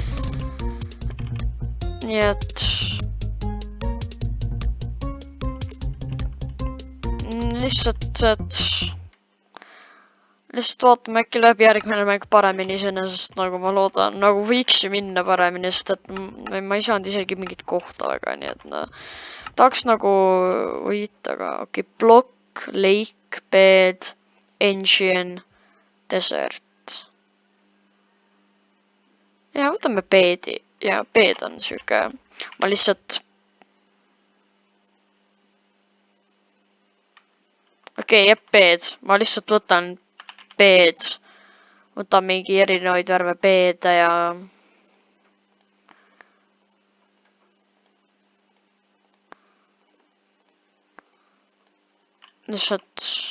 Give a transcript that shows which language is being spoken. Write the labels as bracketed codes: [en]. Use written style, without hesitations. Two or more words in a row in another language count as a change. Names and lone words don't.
[et] Nii et lihtsalt vaatame, äkki läheb järgmine mäng paremini iseenesest, nagu ma loodan, nagu võiks ju minna paremini, sest et ma ei saanud isegi mingit kohta väga, nii et no, tahaks nagu võita, aga okei, [en] block, lake, bed, engine, desert. [et] Ja võtame bedi ja bed on siuke, ma lihtsalt okei, jep, bed, ma lihtsalt võtan bed, võtan mingi erinevaid värve bede ja lihtsalt